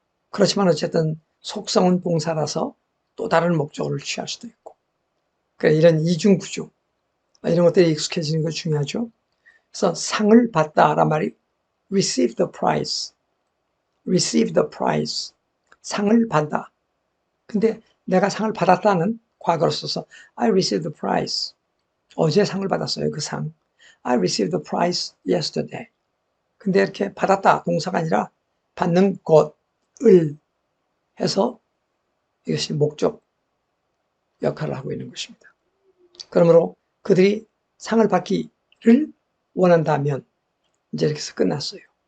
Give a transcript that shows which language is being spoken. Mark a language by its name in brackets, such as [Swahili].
[Korean] 그렇지만 어쨌든 속성은 동사라서 또 다른 목적어를 취할 수도 있고, 그러니까 이런 이중 구조 이런 것들이 익숙해지는 거 중요하죠. 그래서 상을 받다란 말이 [English] receive the prize, [Korean] 상을 받다. 근데 내가 상을 받았다는 과거로 써서 [English] I received the prize, [Korean] 어제 상을 받았어요. 그 상. [English] I received the prize yesterday. [Korean] 근데 이렇게 받았다 동사가 아니라 받는 것을 해서 이것이 목적 역할을 하고 있는 것입니다. 그러므로 그들이 상을 받기를 원한다면 이제 이렇게 해서 끝났어요.